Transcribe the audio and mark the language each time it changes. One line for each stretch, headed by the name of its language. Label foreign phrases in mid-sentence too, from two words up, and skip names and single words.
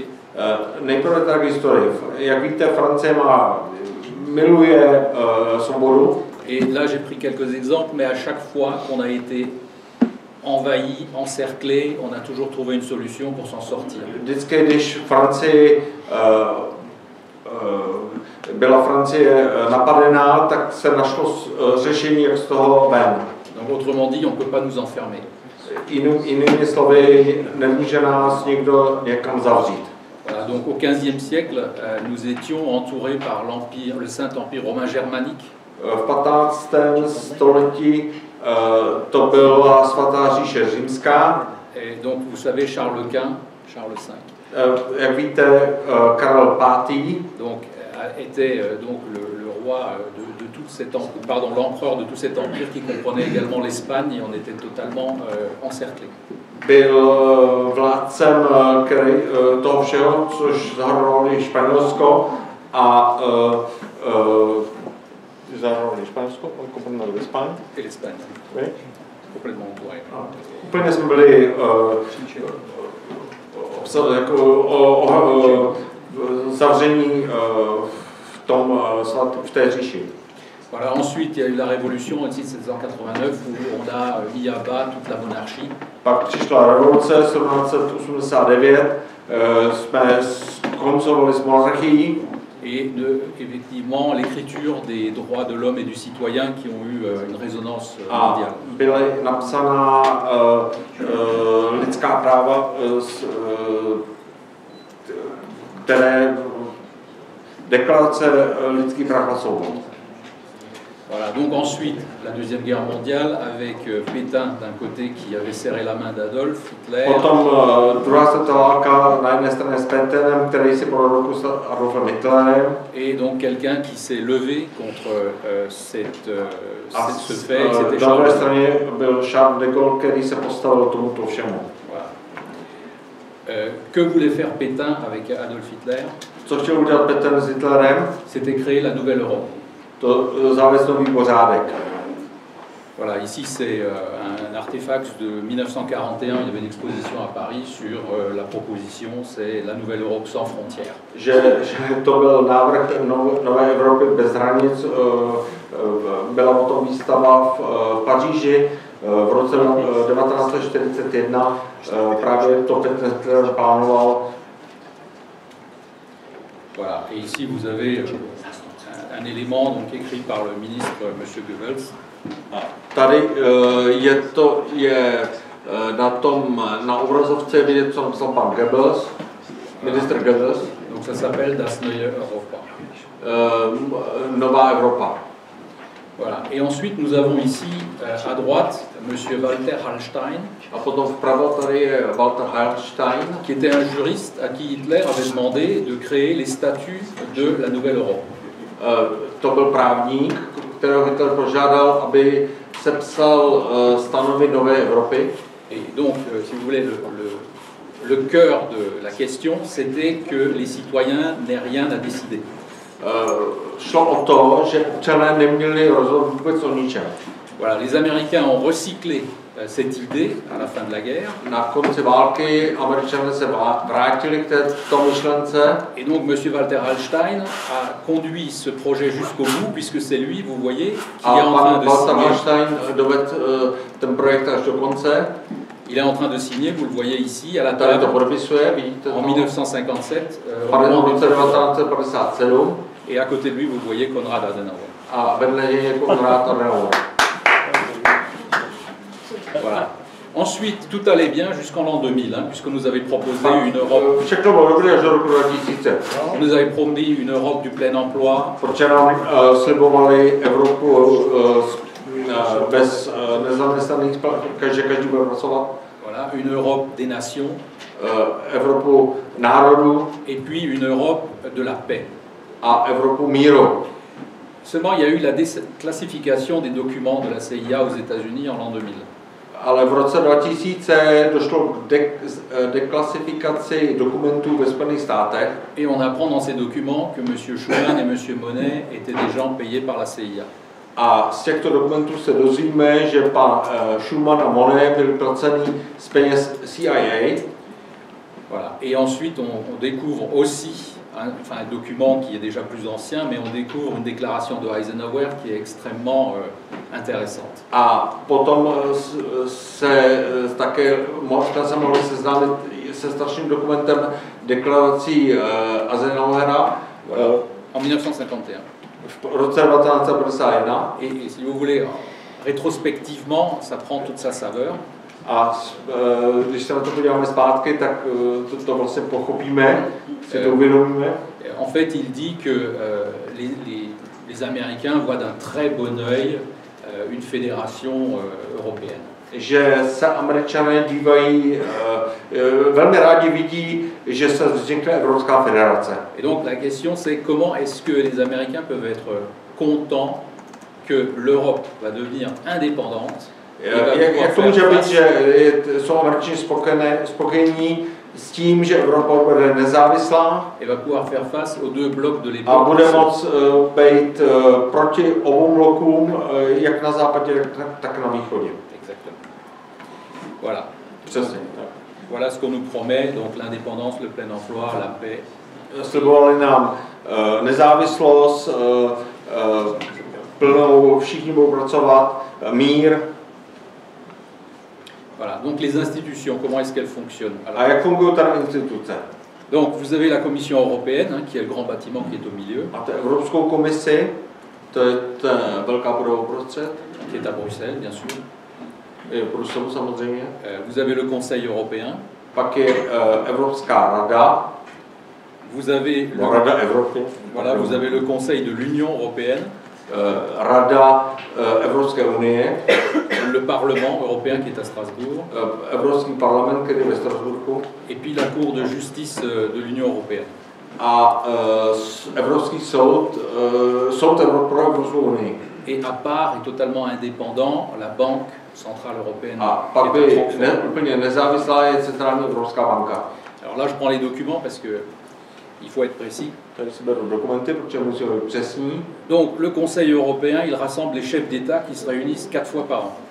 Czech: Nejprve tak historie. Jak víte, Francie miluje svobodu.
French: Et là j'ai pris quelques exemples, mais à chaque fois qu'on a été envahi, encerclé, on a toujours trouvé une solution pour s'en sortir.
Czech: Vždycky, když byla Francie napadená, tak se našlo řešení, jak z toho ven.
French: Donc autrement dit, on ne peut pas nous enfermer.
Czech: Jinými slovy, nemůže nás někdo někam zavřít.
French: Voilà, donc au XVe siècle, nous étions entourés par l'empire, le Saint-Empire romain germanique.
Czech: V 15. století to byla svatá říše římská.
French: Et donc vous savez Charles Quint, Charles V.
Czech: Jak víte, Karel V.
French: Donc était donc le roi de toute cette pardon, l'empereur de tout cet empire qui comprenait également l'Espagne et on était totalement encerclés.
Czech: Byl vládcem toho všeho, což zahrnovalo i Španělsko a zahrnovalo i Španělsko, ale komponovalo l'Espagne.
French: Et l'Espagne. Oui. Complètement entouré.
Czech: Úplně jsme byli zavření v té říši.
French: Voilà, ensuite, il y a eu la révolution en 1789 où on a mis à bas toute la monarchie.
Czech: Pak přišla revoluce 1789, jsme skoncovali s monarchií.
French: Et effectivement l'écriture des droits de l'homme et du citoyen qui ont eu une résonance mondiale.
Czech: Byla napsaná lidská práva, které déclarace lidských práv a svobod.
French: Voilà, donc ensuite, la Deuxième Guerre mondiale, avec Pétain d'un côté qui avait serré la main d'Adolf Hitler.
Czech: Potom druhá světová válka na jedné straně s Péterem, který si podal ruku s Adolfem Hitlerem.
French: Et donc quelqu'un qui s'est levé contre ce fait.
Czech: Na druhé straně byl Charles de Gaulle, který se postavil tomuto všemu.
French: Voilà. Que voulait faire Pétain avec Adolf Hitler?
Czech: Co chtěl udělat Pétain s Hitlerem?
French: C'était créer la Nouvelle Europe.
Czech: To zavést nový pořádek.
French: Voilà, ici c'est un artefact de 1941, il y avait une exposition à Paris sur la proposition, c'est la Nouvelle Europe sans frontières.
Czech: Že to byl návrh nové Evropy bez hranic, byla o tom výstava v Paříži v roce 1941, právě to Pétain plánoval.
French: Voilà, et ici vous avez un élément donc écrit par le ministre M. Goebbels.
Czech: Tady na obrazovce vidět, co napsal pan Goebbels, ministr Goebbels.
French: Donc ça s'appelle Das Neue Europa.
Czech: Nová Evropa.
French: Voilà. Et ensuite nous avons ici à droite M. Walter Hallstein.
Czech: A potom vpravo tady je Walter Hallstein,
French: qui était un juriste à qui Hitler avait demandé de créer les statuts de la Nouvelle Europe.
Czech: To byl právník, kterého Hitler požádal, aby sepsal stanovy nové Evropy.
French: Et donc, si vous voulez, le cœur de la question, c'était que les citoyens n'aient rien à décider.
Czech: Šlo o to, že občané neměli rozhodnout vůbec o ničem.
French: Voilà, les Américains ont recyclé cette idée à la fin de la guerre.
Czech: Na konci války Američané se vrátili k této myšlence.
French: Et donc M. Walter Hallstein a conduit ce projet jusqu'au bout, puisque c'est lui, vous voyez, qui est en train de Walter signer.
Czech: Hallstein dovedl ten projekt až do konce.
French: Il est en train de signer, vous le voyez ici, à la table, en 1957,
Czech: v roce 1957.
French: et à côté de lui, vous voyez Konrad Adenauer.
Czech: A vedle něj je Konrad Adenauer.
French: Voilà. Ensuite, tout allait bien jusqu'en l'an 2000, hein, puisque nous avait proposé une Europe.
Czech: Všechno bylo dobré až do roku 2000.
French: On nous avait promis une Europe du plein emploi.
Czech: Protože nám slibovali Evropu bez nezaměstnaných, že každý bude pracovat.
French: Voilà, une Europe des nations.
Czech: Evropu národů.
French: Et puis une Europe de la paix.
Czech: A Evropu míru.
French: Seulement, il y a eu la déclassification des documents de la CIA aux États-Unis en l'an 2000.
Czech: Ale v roce 2000 došlo k deklasifikaci dokumentů ve Spojených státech.
French: Et on apprend dans ces documents que M. Schuman et M. Monet étaient des gens payés par la CIA.
Czech: A z těchto dokumentů se dozvíme, že pan Schuman a Monnet byli placený z peněz CIA.
French: Voilà. Et ensuite, on découvre aussi un document qui est déjà plus ancien, mais on découvre une déclaration de Eisenhower qui est extrêmement intéressante.
Czech: A potom se také se mohli seznámit se starším dokumentem deklarací Eisenhowera
French: en 1951.
Czech: v roce 1951.
French: Et si vous voulez, rétrospectivement, ça prend toute sa saveur.
Czech: A když se na to podíváme zpátky, tak to vlastně pochopíme, si to uvědomíme.
French: En fait, il dit que les Américains voient d'un très bon œil une fédération européenne.
Czech: Že se Američané dívají, velmi rádi vidí, že se vznikne Evropská federace.
French: Et donc la question c'est comment est-ce que les Américains peuvent être contents que l'Europe va devenir indépendante.
Czech: Jak to může být, že jsou Američané spokojení s tím, že Evropa bude nezávislá a bude moct být proti obou blokům, jak na západě, tak na východě.
French: Voilà.
Czech: Přesně.
French: Voilà ce qu'on nous promet, donc l'indépendance, le plein emploi, la paix.
Czech: Slibovali nám nezávislost, plnou, všichni budou pracovat, mír.
French: Voilà, donc les institutions, comment est-ce qu'elles fonctionnent? Alors,
Czech: a jak fungují tady instituce?
French: Donc vous avez la Commission européenne, hein, qui est le grand bâtiment qui est au milieu.
Czech: A tu Evropskou komisi, to je ta velká budova uprostřed.
French: Qui est à Bruxelles, bien sûr.
Czech: Je v Bruselu samozřejmě.
French: Vous avez le Conseil européen. Pak je Evropská rada. Vous avez
Czech: Rada Evropy.
French: Voilà, vous avez le Conseil de l'Union européenne.
Czech: Rada Evropské unie.
French: Le Parlement européen qui est à Strasbourg.
Czech: Evropský parlament, který je ve Strasburku.
French: Et puis la Cour de justice de l'Union européenne.
Czech: A Evropský soud, soud pro Evropskou unii.
French: Et à part et totalement indépendant, la Banque centrale européenne.
Czech: A pak by úplně nezávislá je Centrální Evropská banka.
French: Alors là, je prends les documents parce que il faut être précis.
Czech: Tady si beru dokumenty, protože musí být přesní.
French: Donc le Conseil européen, il rassemble les chefs d'État qui se réunissent 4 fois par an.